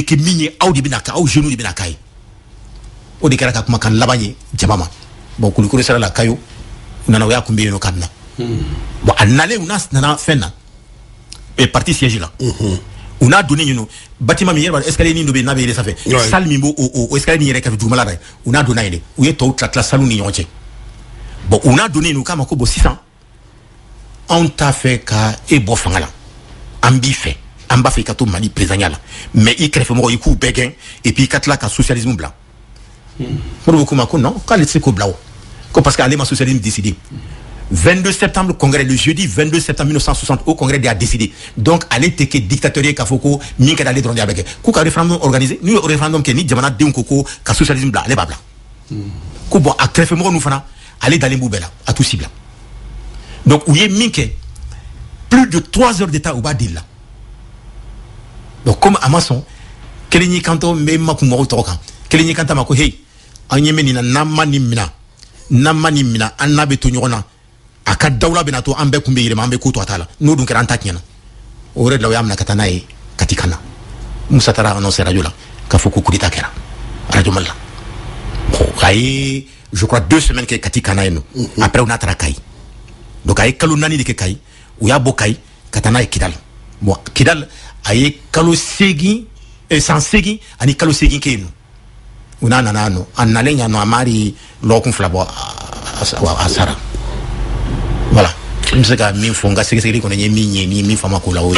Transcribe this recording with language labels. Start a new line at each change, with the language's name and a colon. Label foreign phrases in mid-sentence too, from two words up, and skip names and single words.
Bambara: kɛ min ye aw de bɛna kɛ aw jeunes de bɛna k'a ye o de kɛra ka kumakan laban ye jama ma bon Kulikoro sera la Kayo u nana o y'a kunbɛn yen nɔ ka na bon a nalen u nana fɛn na parti siège la u n'a donnen yen nɔ bâtiment min yɛrɛ b'a dɔn escalier nin dɔ bɛ yen n'a bɛ yɛlɛn sanfɛ salle min b'o o escalier nin yɛrɛ kɛrɛfɛ dugumala la u n'a donna yen de u ye tɔw tila salle ni ɲɔgɔn cɛ bon u n'a donnen yen u k'a ma ko bon sisan anw t'a fɛ ka e bɔ fanga la an b'i fɛ an b'a fɛ i ka to Mali présidentiya la mais i kɛrɛfɛmɔgɔ i k'u bɛɛ gɛn
French: et puis
Bambara: i ka tila ka socialisme bila Modibo ko ma ko non k'ale tɛ se k'o bila o ko parce que ale ma socialisme décidé
French: 22 septembre congrès le jeudi 22 septembre 1960 au congrès de a décidé
Bambara: donc ale tɛ kɛ dictateur ye k'a fɔ ko min ka d'ale dɔrɔn de a bɛ kɛ k'u ka référendum organisé n'u ye référendum kɛ ni jamanadenw ko ka socialisme bila ale b'a bila ko bon a kɛrɛfɛmɔgɔ ninnu fana ale dalen b'u bɛɛ la a t'u si bila donc u ye min kɛ
French: plus de 3 heures d'état
Bambara: u b'a deli la
French: donc comme
Bambara: a ma sɔn kelen y'i kanto n bɛ makun mɔgɔw tɔgɔ kan kelen y'i kanto a ma ko hey an ɲɛ bɛ nin na n'an ma nin minɛ an n'a bɛ to ɲɔgɔn na a ka dawula bɛna to an bɛɛ kun bɛ yɛlɛma an bɛ ko to a ta la n'o dun kɛra an ta tiɲɛna o yɛrɛ de la o y'a minɛ ka taa n'a ye Kati kan na Musa taara annoncer radio la k'a fɔ ko
French: coup d'état
Bambara: kɛra radio Mali la bon a ye
French: je crois 2 semaines
Bambara: kɛ Kati kan na yen nɔ après u n'a taara Kayi donc a ye kalo 4 de kɛ Kayi u y'a bɔ Kayi ka taa n'a ye Kidal bon Kidal a ye kalo 8 san 8 ani kalo 8 kɛ yen nɔ u n'a nana nɔ a nalen yan nɔ a m'a de lɔgɔkun 2 bɔ a sara voilà n bɛ se ka min fɔ n ka sɛgɛsɛgɛli kɔnɔ n ye min ye ni min fama ko la o ye